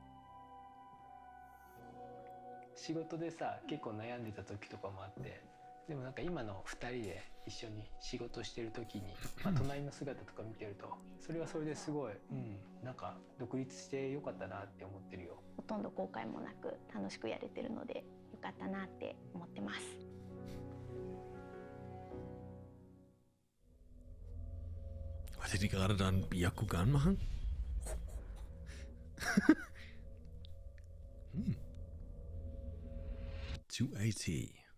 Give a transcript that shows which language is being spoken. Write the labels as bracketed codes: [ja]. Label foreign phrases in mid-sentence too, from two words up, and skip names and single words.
[ja] 仕事でさ、結構悩んでた時とかもあって、でもなんか今の2人で一緒に仕事してる時に、隣の姿とか見てると、それはそれですごい、なんか独立してよかったなって思ってるよ。ほとんど後悔もなく楽しくやれてるのでよかったなって思ってます。 [de] Wollte die gerade da einen Byakugan machen? hm. 280.